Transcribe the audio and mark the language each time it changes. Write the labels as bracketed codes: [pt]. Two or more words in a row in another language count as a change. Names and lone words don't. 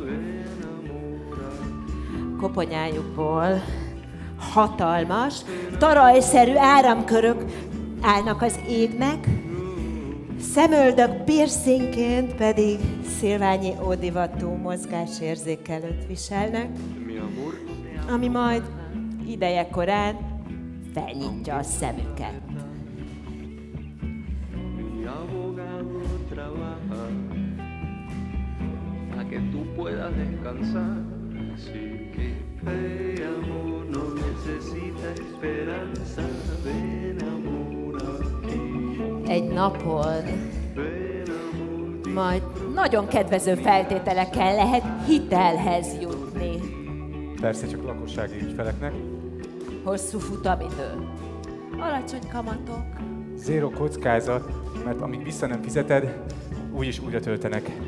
[hu] Koponyájukból hatalmas, tarajszerű áramkörök állnak az égnek, szemöldök piercingként pedig szilványi ódivatú mozgásérzékelőt viselnek, ami majd ideje korán felnyitja a szemüket. [es] Mi abogado trabaja para que tú puedas descansar. Así que fe, amor, no necesita esperanza. Ven, amor, aquí. [hu] Egy napon majd nagyon kedvező feltételekkel lehet hitelhez jutni. Persze csak lakossági ügyfeleknek. Hosszú futamidő, alacsony kamatok, Zéro kockázat, mert amíg vissza nem fizeted, úgyis újra töltenek.